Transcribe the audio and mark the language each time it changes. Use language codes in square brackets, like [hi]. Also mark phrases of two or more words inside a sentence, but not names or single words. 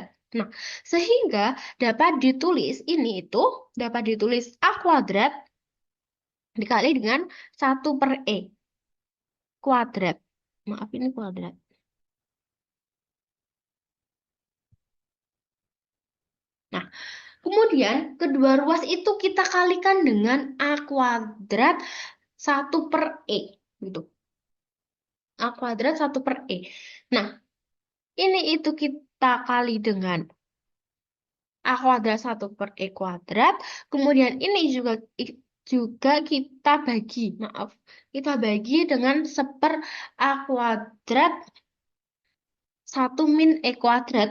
[id] Nah, sehingga dapat ditulis dapat ditulis A kuadrat dikali dengan 1 per E kuadrat. Maaf, ini kuadrat. Nah, kemudian kedua ruas itu kita kalikan dengan A kuadrat 1 per E. Gitu. A kuadrat 1 per E. Nah, ini itu kita kali dengan A kuadrat 1 per E kuadrat. Kemudian ini juga kita bagi. Maaf. Kita bagi dengan 1 A kuadrat 1 min E kuadrat.